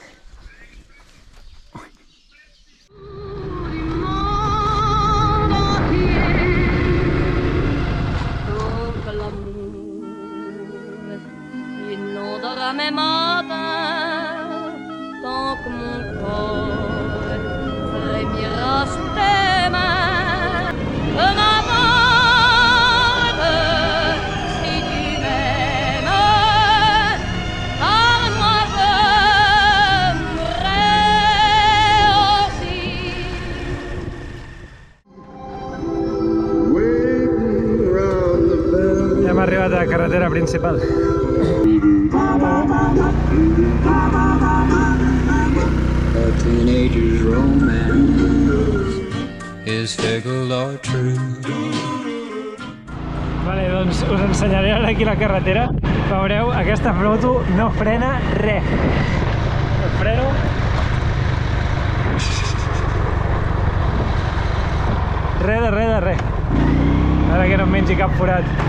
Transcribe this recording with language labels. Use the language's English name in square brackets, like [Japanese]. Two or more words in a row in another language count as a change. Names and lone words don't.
[French] Mes matins, tant que mon corps frémira sous tes mains, je m'aborde si tu m'aimes, car moi je mourrai aussi. [Catalan] Ja hem arribat a la carretera principal. [English] A teenager's romance is fickle or true. [Catalan] Vale, doncs us ensenyaré ara aquí la carretera. Veureu, aquesta moto no frena res. El freno. Res de res. Ara que no em mengi cap forat.